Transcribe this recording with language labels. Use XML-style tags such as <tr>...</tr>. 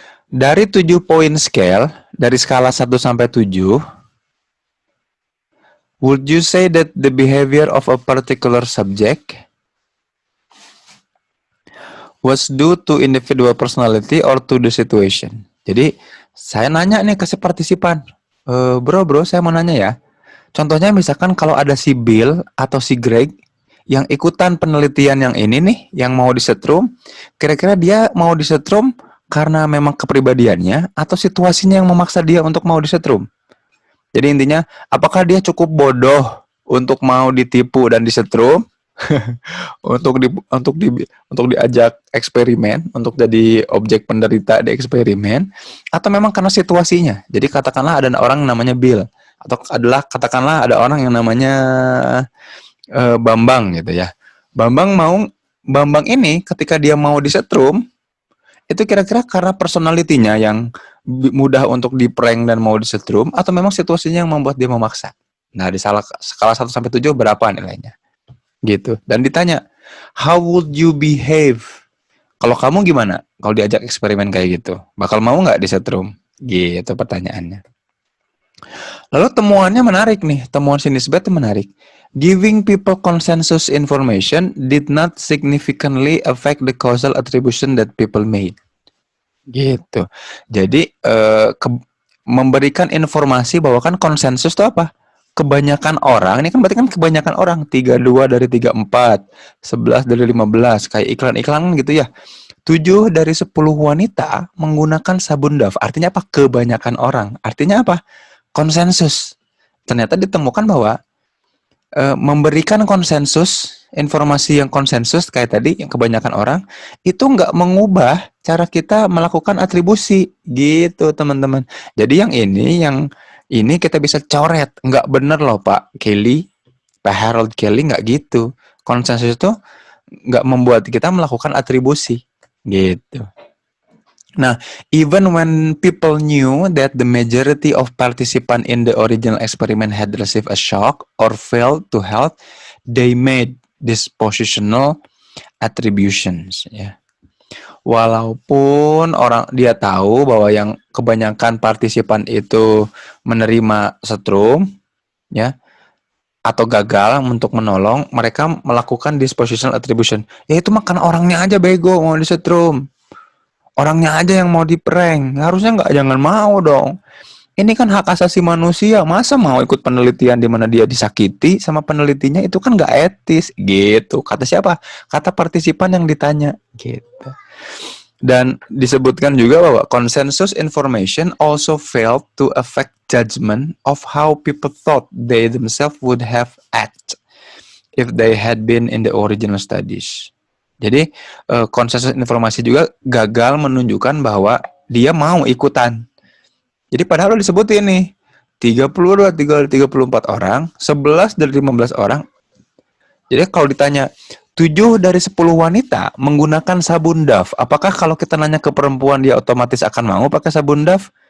<id>Dari 7 poin scale, dari skala 1 sampai 7,</id> <en>would you say that the behavior of a particular subject was due to individual personality or to the situation?</en> <id>Jadi, saya nanya nih ke si partisipan. Bro, saya mau nanya ya. Contohnya misalkan kalau ada si Bill atau si Greg yang ikutan penelitian yang ini nih, yang mau disetrum, kira-kira dia mau disetrum karena memang kepribadiannya atau situasinya yang memaksa dia untuk mau disetrum? Jadi intinya, apakah dia cukup bodoh untuk mau ditipu dan disetrum, untuk diajak eksperimen, untuk jadi objek penderita di eksperimen, atau memang karena situasinya? Jadi katakanlah ada orang namanya Bill, atau katakanlah ada orang yang namanya Bambang gitu ya. Bambang ini ketika dia mau disetrum, itu kira-kira karena personalitinya yang mudah untuk diprank dan mau disetrum, atau memang situasinya yang membuat dia memaksa? Nah, di skala 1 sampai 7 berapa nilainya? Gitu. Dan ditanya,</id> <en>how would you behave?</en> <id>Kalau kamu gimana? Kalau diajak eksperimen kayak gitu, bakal mau nggak disetrum? Gitu pertanyaannya. Lalu temuannya menarik nih, temuan si Nisbet itu menarik.</id> <en>Giving people consensus information did not significantly affect the causal attribution that people made.</en> <id>Gitu. Jadi memberikan informasi bahwa kan konsensus itu apa? Kebanyakan orang, ini kan berarti kan kebanyakan orang, 32 dari 34, 11 dari 15, kayak iklan-iklan gitu ya. 7 dari 10 wanita menggunakan sabun Dove. Artinya apa? Kebanyakan orang. Artinya apa? Konsensus. Ternyata ditemukan bahwa memberikan konsensus, informasi yang konsensus kayak tadi, yang kebanyakan orang, itu nggak mengubah cara kita melakukan atribusi, gitu teman-teman. Jadi yang ini kita bisa coret, nggak bener loh Pak Kelly, Pak Harold Kelly nggak gitu. Konsensus itu nggak membuat kita melakukan atribusi, gitu. Nah,</id> <en>even when people knew that the majority of participants in the original experiment had received a shock or failed to help, they made dispositional attributions.</en> <id>Ya. Walaupun orang dia tahu bahwa yang kebanyakan partisipan itu menerima setrum, ya, atau gagal untuk menolong, mereka melakukan dispositional attribution. Ya itu makan orangnya aja bego mau disetrum. Orangnya aja yang mau diprank. Harusnya jangan mau dong. Ini kan hak asasi manusia. Masa mau ikut penelitian di mana dia disakiti sama penelitinya, itu kan nggak etis. Gitu. Kata siapa? Kata partisipan yang ditanya. Gitu. Dan disebutkan juga bahwa</id> <en>consensus information also failed to affect judgment of how people thought they themselves would have act if they had been in the original studies.</en> <id>Jadi konsensus informasi juga gagal menunjukkan bahwa dia mau ikutan. Jadi padahal disebutin nih 32 dari 34 orang, 11 dari 15 orang. Jadi kalau ditanya 7 dari 10 wanita menggunakan sabun Dove, apakah kalau kita nanya ke perempuan dia otomatis akan mau pakai sabun Dove?</id>